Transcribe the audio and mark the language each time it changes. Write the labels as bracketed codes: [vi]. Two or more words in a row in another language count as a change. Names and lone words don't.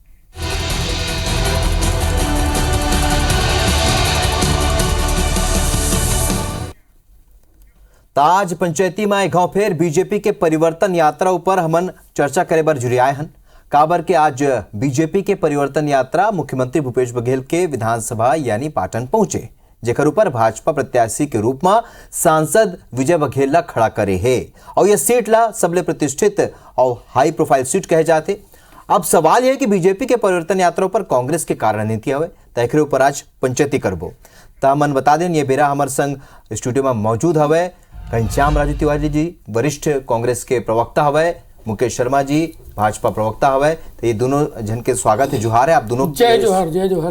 [hne] ताज पंचायती में गांव फेर बीजेपी के परिवर्तन यात्रा ऊपर हमन चर्चा करे बर जुड़े आए हन। काबर के आज बीजेपी के परिवर्तन यात्रा मुख्यमंत्री भूपेश बघेल के विधानसभा यानी पाटन पहुंचे, जेकर ऊपर भाजपा प्रत्याशी के रूप में सांसद विजय बघेल ला खड़ा करे है और यह सीट ला सबले प्रतिष्ठित और [en] high profile seat [hne] कहे जाते। अब सवाल यह कि बीजेपी के परिवर्तन यात्रा पर कांग्रेस के का रणनीति हवे, तय ऊपर आज पंचायती करबो। त मन बता दें ये बेरा हमार संग स्टूडियो में मौजूद हवे घनश्याम राजू तिवारी जी, वरिष्ठ कांग्रेस के प्रवक्ता हवे, मुकेश शर्मा जी भाजपा प्रवक्ता हवे। तो ये दोनों जन के स्वागत है, जुहार है आप दोनों। जय जोहार। जय जोहार।